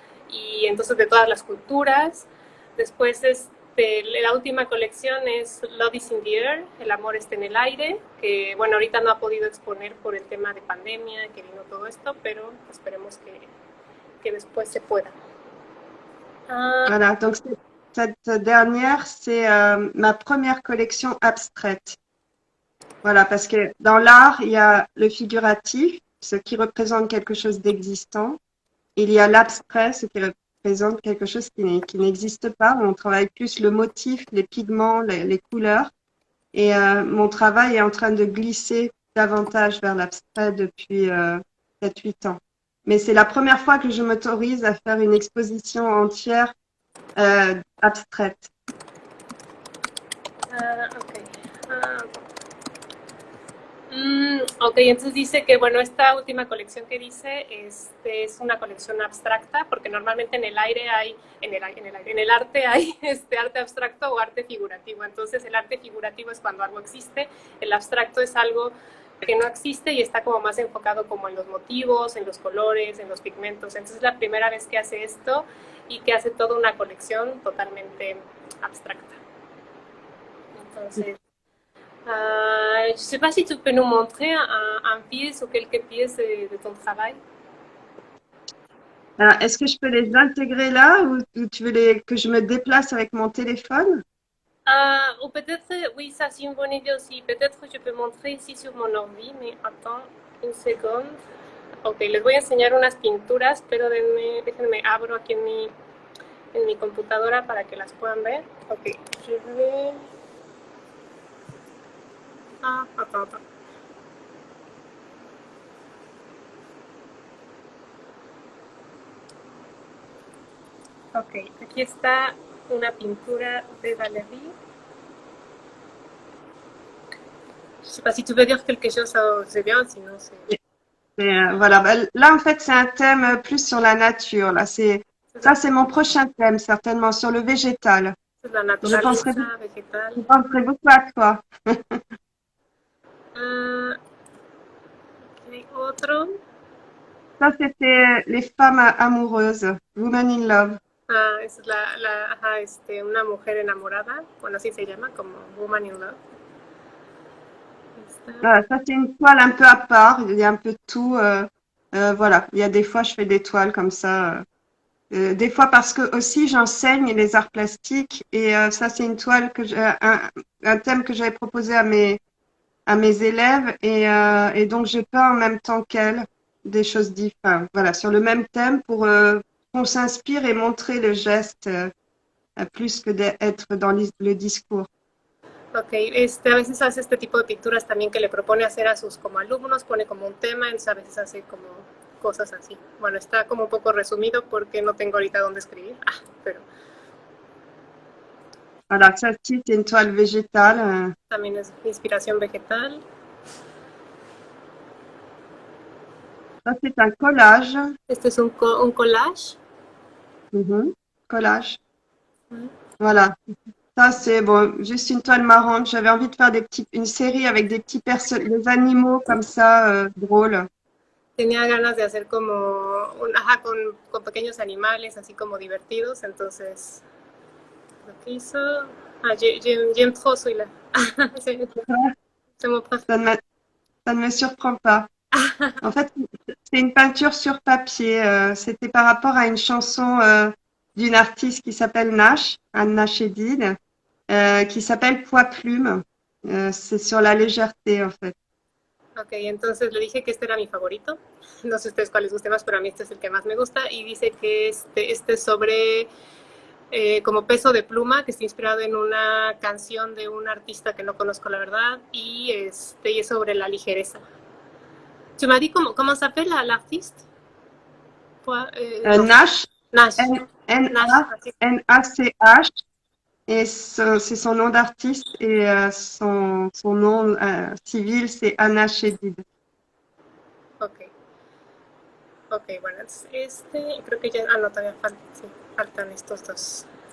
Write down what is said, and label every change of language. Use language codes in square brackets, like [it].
[es] Y entonces de todas las culturas. Después, la última colección es Love is in the Air, El amor está en el aire, que bueno, ahorita no ha podido exponer por el tema de pandemia, que vino todo esto, pero esperemos que después se pueda. Ah, [fr] Voilà, donc cette dernière, c'est ma première collection abstraite. Voilà, parce que dans l'art, il y a le figuratif, ce qui représente quelque chose d'existant. Il y a l'abstrait, ce qui représente quelque chose qui n'existe pas. On travaille plus le motif, les pigments, les couleurs. Et mon travail est en train de glisser davantage vers l'abstrait depuis 7-8 ans. Mais c'est la première fois que je m'autorise à faire une exposition entière abstraite. ok. [es] Ah, ok, entonces dice que, bueno, esta última colección que dice es una colección abstracta, porque normalmente en el aire hay, en el arte hay arte abstracto o arte figurativo. Entonces el arte figurativo es cuando algo existe, el abstracto es algo que no existe y está como más enfocado como en los motivos, en los colores, en los pigmentos. Entonces es la primera vez que hace esto y que hace toda una colección totalmente abstracta. [fr] Entonces, je ne sais pas si tu peux nous montrer un pièce ou quelques pièces de ton travail. Alors, est-ce que je peux les intégrer là ou tu veux que je me déplace avec mon téléphone? Ou peut-être, oui, ça c'est une bonne idée aussi. Peut-être je peux montrer ici sur mon ordi, mais attends une seconde. [es] Ok, les voy a enseñar unas pinturas, pero déjenme abro aquí en mi computadora para que las puedan ver. [fr] Ok, je vais... Ah, attends. [es] Ok, aquí está una pintura de Valérie. [fr] Je sais pas si tu veux dire quelque chose, c'est bien, sinon c'est... Voilà. Là, en fait, c'est un thème plus sur la nature. Là, ça, c'est mon prochain thème, certainement, sur le végétal. C'est la Je penserai, [es] naturaleza végétale. [fr] je penserai beaucoup à toi. [es] Ok, otro. [fr] Ça, c'était les femmes amoureuses, Women in Love. [es] Ah, esa es ajá, una mujer enamorada, bueno, así se llama, como Woman in Love. Está. [fr] Voilà, ça, c'est une toile un peu à part. Il y a un peu de tout. Voilà, il y a des fois, je fais des toiles comme ça. Des fois, parce que aussi, j'enseigne les arts plastiques. Et ça, c'est une toile un thème que j'avais proposé à mes élèves. Et donc, j'ai peint en même temps qu'elles des choses différentes. Voilà, sur le même thème pour qu'on s'inspire et montrer le geste plus que d'être dans le discours. [es] Ok, a veces hace este tipo de pinturas también que le propone hacer a sus como alumnos, pone como un tema, entonces a veces hace como cosas así. Bueno, está como un poco resumido porque no tengo ahorita dónde escribir, pero [fr] Voilà, ça, c'est une toile végétale. [es] también es inspiración vegetal. [fr] Ça, c'est un collage. [es] Este es un collage. [fr] Mhm. Collage. Voilà. Ça, c'est bon, juste une toile marrante. J'avais envie de faire une série avec des petits des animaux comme ça, drôles. [es] Tenía ganas de hacer como ajá, con pequeños animales, así como divertidos, entonces lo que hizo, [fr] j'aime trop celui-là. C'est mon Ça préféré. ne me, ça ne me surprend pas. En fait, c'est une peinture sur papier. C'était par rapport à une chanson d'une artiste qui s'appelle Nash, Anna Chedid, qui s'appelle Poids Plume. C'est sur la légèreté, en fait. [es] Ok, entonces le dije que este era mi favorito. No sé ustedes cuál les guste más, pero a mí este es el que más me gusta. Y dice que este es sobre como peso de pluma, que está inspirado en una canción de un artista que no conozco la verdad. Y es sobre la ligereza. [fr] Tu m'as dit comment s'appelle l'artiste? Non. Nash, Nash. Nash. N-A-N-A-C-H. Et c'est son nom d'artiste et son nom civil, c'est Anna Chedid. Ok. [es] Ok, bueno, creo que ya, no, todavía sí, faltan estos dos.